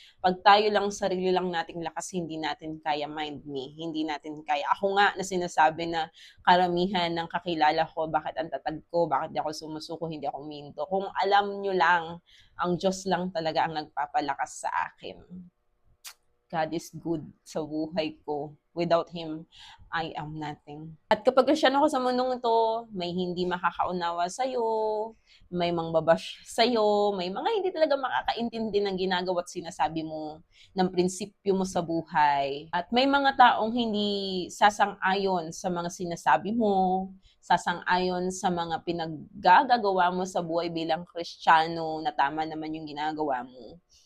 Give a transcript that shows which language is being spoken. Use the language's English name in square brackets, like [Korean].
[Filipino] Pag tayo lang, sarili lang nating lakas, hindi natin kaya, [English] mind me, [Filipino] hindi natin kaya. Ako nga na sinasabi na karamihan ng kakilala ko, bakit ang tatag ko, bakit di ako sumusuko, hindi ako minto. Kung alam nyo lang, ang Diyos lang talaga ang nagpapalakas sa akin. [English] God is good [Filipino] sa buhay ko. [English] Without Him, I am nothing. [Filipino] At kapag Kristiyano ko sa mundong ito, may hindi makakaunawa sa'yo, may mangbabash sa'yo, may mga hindi talaga makakaintindi ng ginagawa at sinasabi mo, ng prinsipyo mo sa buhay. At may mga taong hindi sasang-ayon sa mga sinasabi mo, sasang-ayon sa mga pinaggagawa mo sa buhay bilang Kristiyano na tama naman yung ginagawa mo.